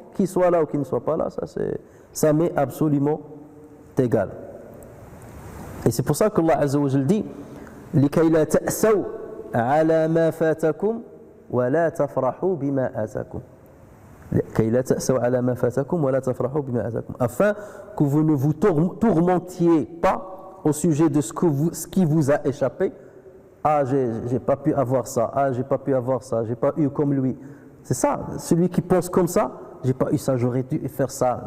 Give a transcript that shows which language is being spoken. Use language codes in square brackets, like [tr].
[fr] Qu'il soit là ou qu'il ne soit pas là, ça m'est absolument égal. Et c'est pour ça qu'Allah Azza wa Jal dit [ar] لِكَيْ لَا تَأْسَوْا عَلَى مَا فَاتَكُمْ وَلَا تَفْرَحُوا بِمَا آتَكُمْ. لِكَيْ لَا تَأْسَوْا عَلَى مَا فَاتَكُمْ وَلَا تَفْرَحُوا بِمَا آتَكُمْ. [fr] Afin que vous ne vous tourmentiez pas au sujet de ce qui vous a échappé Ah, j'ai pas pu avoir ça. Ah, j'ai pas pu avoir ça. J'ai pas eu comme lui. C'est ça. Celui qui pense comme ça, j'ai pas eu ça. J'aurais dû faire ça.